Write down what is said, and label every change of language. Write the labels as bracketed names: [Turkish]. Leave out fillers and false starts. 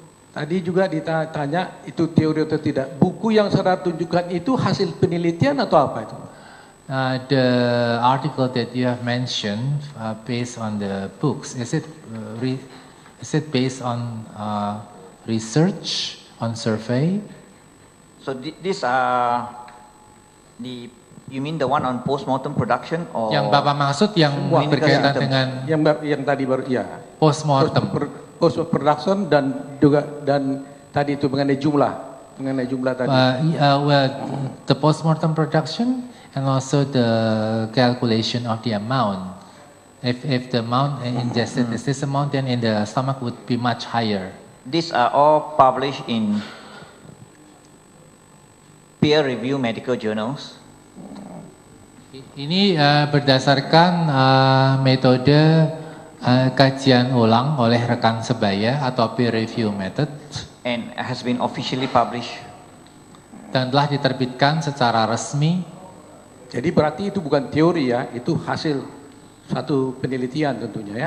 [Indonesian] Tadi juga ditanya itu teori atau tidak. Buku yang saudara tunjukkan itu hasil penelitian atau apa itu? [English] The article that you have mentioned based on the books, is it based on research, on survey? So these are you mean the one on post-mortem production or? [Indonesian] Yang Bapak maksud yang berkaitan dengan yang tadi baru ya. [English] Post-mortem. [Indonesian] Post-production dan tadi itu mengenai jumlah tadi. [English] Well, the post-mortem production and also the calculation of the amount. If the amount ingested is this amount, then in the stomach would be much higher. These are all published in peer-reviewed medical journals. [Indonesian] Ini berdasarkan metode kajian ulang oleh rekan sebaya atau peer review method, [English] and has been officially published. [Indonesian] Dan telah diterbitkan secara resmi. Jadi berarti itu bukan teori ya, itu hasil satu penelitian tentunya ya.